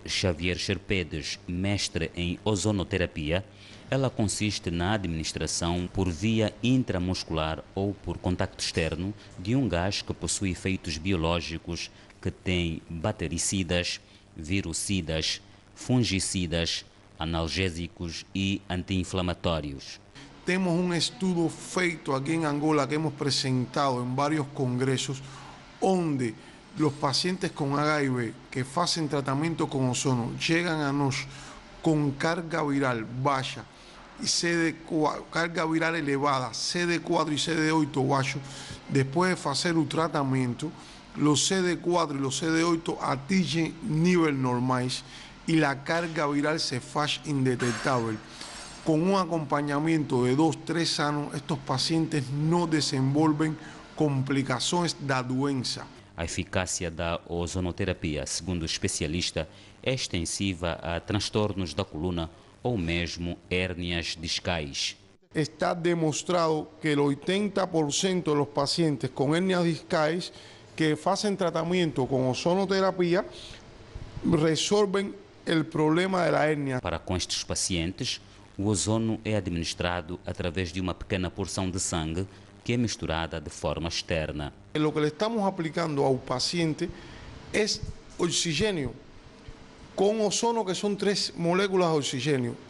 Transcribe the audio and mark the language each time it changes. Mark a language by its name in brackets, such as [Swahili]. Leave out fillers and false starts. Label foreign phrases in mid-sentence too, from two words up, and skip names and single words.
[Portuguese] Xavier Sherpedes, mestre em ozonoterapia, ela consiste na administração por via intramuscular ou por contacto externo de um gás que possui efeitos biológicos que tem bactericidas, virucidas, fungicidas, analgésicos e anti-inflamatórios. Temos um estudo feito aqui em Angola que [Spanish] hemos presentado [Portuguese] em vários congressos, onde [Spanish] los pacientes con HIV que hacen tratamiento con ozono llegan a nos con carga viral baja y carga viral elevada, CD4 y CD8 bajo. Después de hacer un tratamiento, los CD4 y los CD8 [Portuguese] atingem nivel normais [Spanish] y la carga viral se hace indetectable. Con un acompañamiento de 2-3 años, estos pacientes no [Portuguese] desenvolven complicações da doença. A eficácia da ozonoterapia, segundo o especialista, é extensiva a transtornos da coluna ou mesmo hérnias discais. [Spanish] Está demostrado que el 80% de los pacientes con hernias discais que hacen tratamiento con ozonoterapia resolven el problema de la hernia. [Portuguese] Para com estes pacientes, o ozono é administrado através de uma pequena porção de sangue que é misturada de forma externa. [Spanish] Lo que le estamos aplicando [Portuguese] ao paciente es oxigênio com ozono, que são 3 moléculas de oxigênio.